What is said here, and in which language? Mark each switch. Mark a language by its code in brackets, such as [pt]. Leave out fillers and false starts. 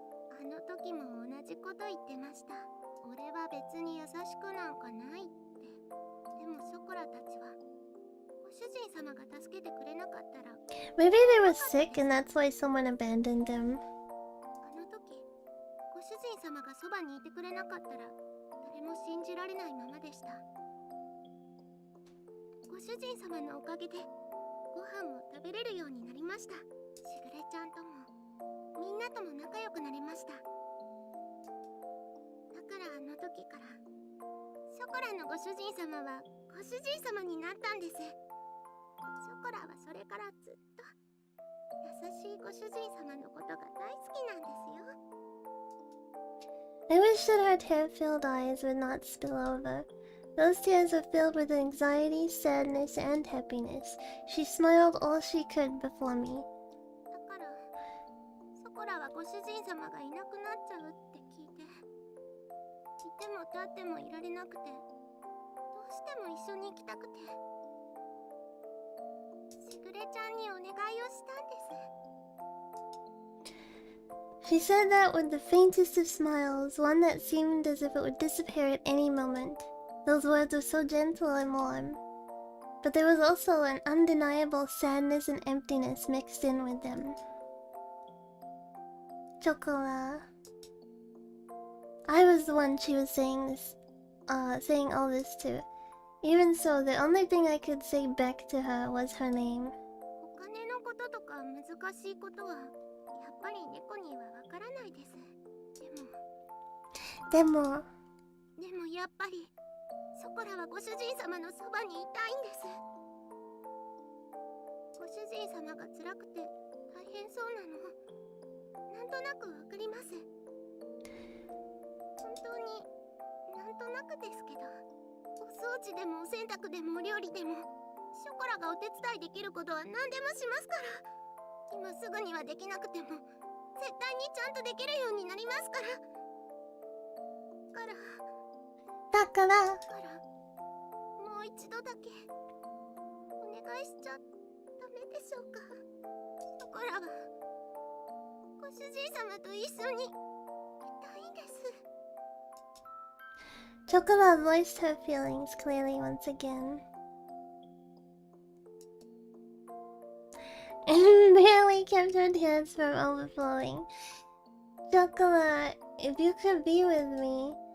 [ja] あの時も同じこと言ってました。俺は別に優しくなんかないって。でもショコラたちはご主人様が助けてくれなかったら。 [en] Maybe they were sick and that's why someone abandoned them. [ja] あの時ご主人様がそばにいてくれなかったら誰も信じられないままでした。ご主人様のおかげでご飯も食べれるようになりました。しぐれちゃんともみんなとも仲良くなりました。だからあの時からショコラのご主人様はご主人様になったんです。ショコラはそれからずっと優しいご主人様のことが大好きなんですよ。 [en] I wish that her tear-filled eyes would not spill over. Those tears were filled with anxiety, sadness, and happiness. She smiled all she could before me. [ja] だからショコラはご主人様がいなくなっちゃうって聞いて、いても立ってもいられなくて、どうしても一緒に行きたくて、しぐれちゃんにお願いをしたんです。 [en] She said that with the faintest of smiles, one that seemed as if it would disappear at any moment. Those words were so gentle and warm. But there was also an undeniable sadness and emptiness mixed in with them. Chocola. I was the one she was saying all this to. Even so, the only thing I could say back to her was her name. [ja] お金のこととか難しいことはやっぱり猫にはわからないです。でもやっぱりショコラはご主人様のそばにいたいんです。ご主人様が辛くて大変そうなのなんとなくわかります。本当になんとなくですけど、お掃除でもお洗濯でもお料理でもショコラがお手伝いできることは何でもしますから。今すぐにはできなくても絶対にちゃんとできるようになりますから。だからもう一度だけお願いしちゃダメでしょうか。ショコラはご主人様と一緒にいたいんです。 [en] Chocola voiced her feelings clearly once again. And barely kept her tears from overflowing. Chocola, if you could be with me.